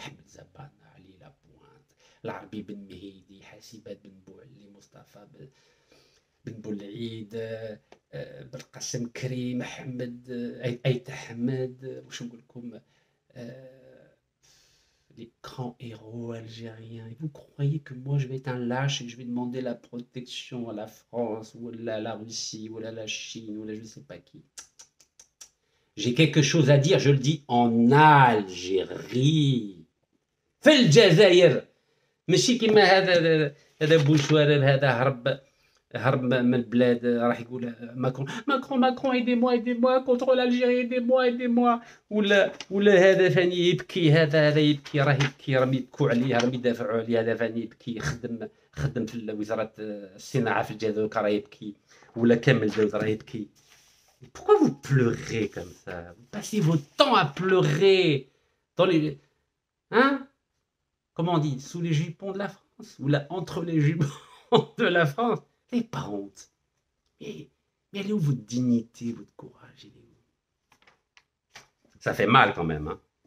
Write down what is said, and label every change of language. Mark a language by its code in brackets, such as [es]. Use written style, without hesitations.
[fr] Ahmed Zabana, Ali Lapointe, Larbi Ben Mehidi, Hassibat Ben Bouali, Mustafa Ben Boulaïd, Belkacem Karim, Ahmed, Aït Ahmed, [ar] واش نقول لكم, [fr] les grands héros algériens. Et vous croyez que moi je vais être un lâche et que je vais demander la protection à la France ou à la Russie ou à la Chine ou à je ne sais pas qui? J'ai quelque chose à dire, je le dis en Algérie. [ar] في الجزائر ماشي كيما هذا بوشوارب هذا هرب من البلاد راح يقول ماكرون ايدي موا كونتر الجيري ايدي موا ولا هذا فاني يبكي هذا يبكي راه يبكي راهم يبكوا عليه راهم يدافعوا عليه هذا فاني يبكي خدم في وزاره الصناعه في الجزائر راه يبكي ولا كامل داود راه يبكي. [fr] Pourquoi vous pleurez comme ça? Vous passez votre temps à pleurer dans les... Hein? Comment on dit? Sous les jupons de la France? Ou là, entre les jupons de la France? Vous n'avez pas honte. Mais elle est où votre dignité, votre courage? Il est où? Ça fait mal quand même. Hein?